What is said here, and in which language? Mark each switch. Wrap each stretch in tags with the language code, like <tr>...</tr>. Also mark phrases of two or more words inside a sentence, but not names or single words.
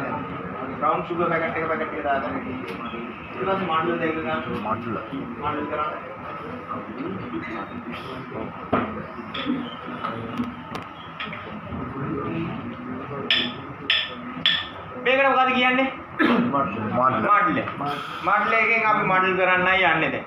<id>Brown sugar packet kita ada. Itu masih model deh kan? Model kan?</id> <si>මේකට මොකද කියන්නේ? model. model එකෙන් අපි model කරන්නයි යන්නේ දැන්.</si>